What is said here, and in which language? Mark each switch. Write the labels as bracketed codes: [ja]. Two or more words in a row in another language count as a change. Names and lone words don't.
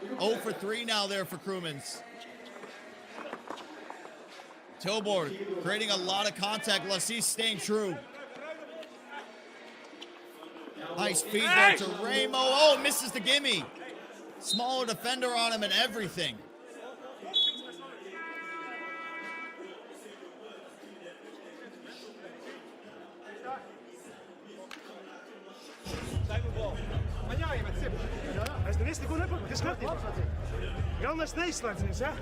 [en] 0 for 3 now there for Krumens. Tilburg creating a lot of contact. Lassis staying true. Nice feed there to Ramo. Oh, misses the gimme. Smaller defender on him and everything. [lv] Es neko nepamatu, kas kārtībā. Galvenais neizslēdzies, ja?